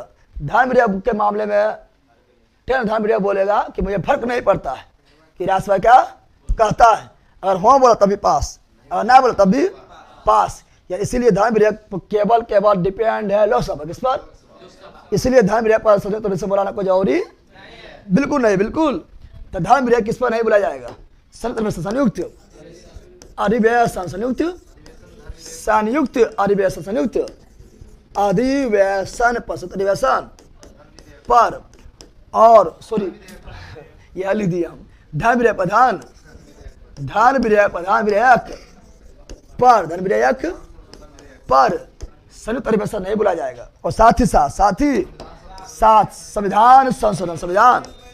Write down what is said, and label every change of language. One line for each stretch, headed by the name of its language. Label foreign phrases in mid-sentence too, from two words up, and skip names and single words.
Hindi: धन विधेयक के मामले में, ठीक है ना? धन विधेयक बोलेगा कि मुझे फर्क नहीं पड़ता है कि राज्यसभा क्या कहता है। अगर हाँ बोला तभी पास, अगर ना बोला तभी पास। या इसीलिए धन विधेयक केवल डिपेंड है लोकसभा किस पर? इसलिए धन विधेयक पर संयुक्त अधिवेशन बुलाना कोई जरूरी बिल्कुल नहीं, बिल्कुल। तो धन विधेयक किस पर नहीं बुलाया जाएगा? संयुक्त अधिवेशन, संयुक्त अधिवेशन, संयुक्त अधिवेशन, संयुक्त अधिवेशन पर, संयुक्त अधिवेशन पर। और सॉरी यह लिख दिया हम, धन विधेयक पर, धन विधेयक पर, धन विधेयक पर संयुक्त अधिवेशन नहीं बुलाया जाएगा। और साथ ही साथ संविधान संशोधन, संविधान